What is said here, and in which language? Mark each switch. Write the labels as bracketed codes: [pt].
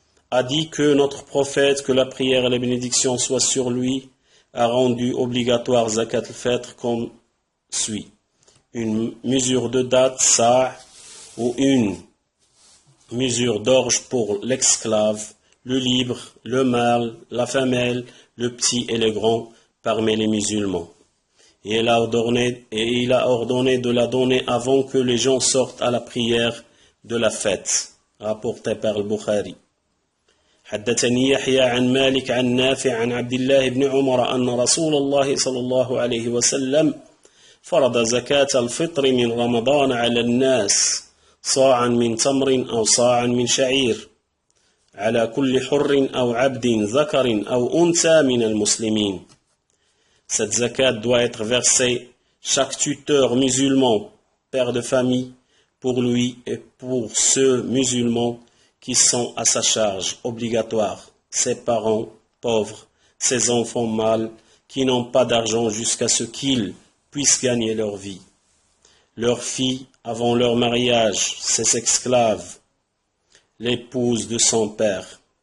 [fr] a dit que notre prophète, que la prière et la bénédiction soient sur lui, a rendu obligatoire zakat al-fitr comme suit: une mesure de date, sa', ou une mesure d'orge pour l'exclave, le libre, le mâle, la femelle, le petit et le grand parmi les musulmans. Et il a ordonné de la donner avant que les gens sortent à la prière de la fête, rapporté par le Bukhari. [ar] حدثني يحيى عن مالك عن نافع عن عبد الله بن عمر أن رسول الله صلى الله عليه وسلم فرض زكاة الفطر من رمضان على الناس صاعا من تمر أو صاعا من شعير على كل حر أو عبد ذكر أو أنثى من المسلمين. [fr] Cette zakat doit être versée chaque tuteur musulman, père de famille, pour lui et pour ceux musulmans qui sont à sa charge obligatoire, ses parents pauvres, ses enfants mâles qui n'ont pas d'argent jusqu'à ce qu'ils puissent gagner leur vie, leurs filles avant leur mariage, ses esclaves, l'épouse de son père.